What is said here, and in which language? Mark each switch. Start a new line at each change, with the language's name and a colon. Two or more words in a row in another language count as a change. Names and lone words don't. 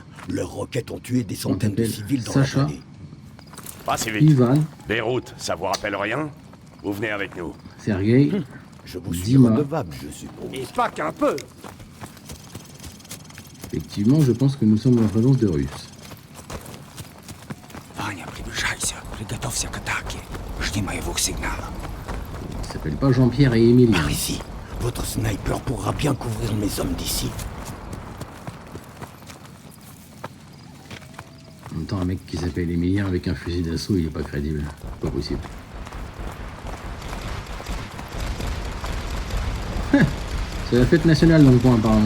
French: Leurs roquettes ont tué des centaines de t'appelle civils dans Sacha. la vallée. Pas si vite. Ivan, Beyrouth, ça vous rappelle rien? Vous venez avec nous. Sergei, Je vous suis Dima. redevable, je suppose. Et pas qu'un peu. effectivement, je pense que nous sommes en présence de Russes.
Russian: Ваня, приближайся. Приготовься к атаке. Жди моего сигнала.
French: Ils s'appellent pas Jean-Pierre et Émile. Par ici, votre sniper pourra bien couvrir mes hommes d'ici. En même temps, un mec qui s'appelle Émilien avec un fusil d'assaut, il est pas crédible. Pas possible. C'est la fête nationale dans le coin, apparemment.